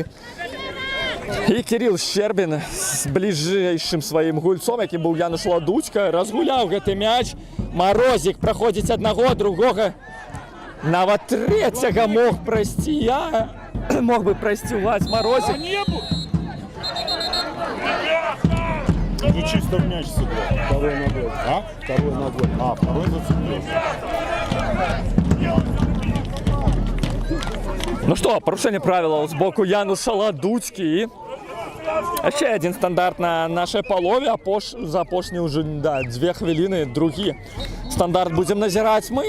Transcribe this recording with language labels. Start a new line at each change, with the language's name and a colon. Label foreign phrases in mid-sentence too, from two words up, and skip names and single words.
Belarusian: І Кірыл Щербін з бліжэйшым сваім гульцом, які быў Януш Ладуцька, разгуляў гэты мяч. Марозік праходзіць аднаго, другога, нават трэцяга мог прайсці. Я мог бы прайсці ў вас Марозік.
Russian: Ну чисто в мяч сыграл. Второй ногой. А? Второй ногой. А, второй зацепил.
Belarusian: Ну што, парушэнне правілаў з боку Януша Ладуцькі. І яшчэ адзін стандарт на нашай палове, за апошні ўжо 2 хвіліны другі стандарт будзем назіраць мы.